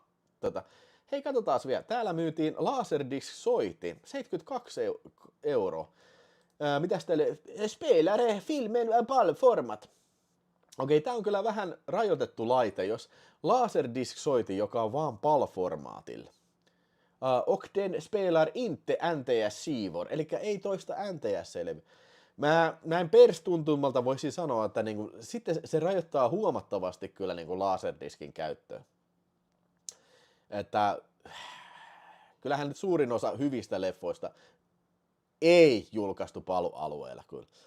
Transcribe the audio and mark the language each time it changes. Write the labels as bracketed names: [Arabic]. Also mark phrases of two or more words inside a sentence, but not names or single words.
[Finnish] Hei, katsotaan vielä. Täällä myytiin Laserdisc-soitin, 72 €. Mitäs teille? [Swedish] Spelare, filmen, PAL-format. [Finnish] Okei, tää on kyllä vähän rajoitettu laite, jos Laserdisc-soitin, joka on vaan PAL-formaatilla. [Swedish] Och den spelar inte NTS-sivor, [Finnish] eli ei toista NTS-selvi. Mä näin perstuntumalta voisin sanoa, että sitten se rajoittaa huomattavasti kyllä laserdiskin käyttöön. Että kyllähän nyt suurin osa hyvistä leffoista ei julkaistu PAL-alueella kyllä.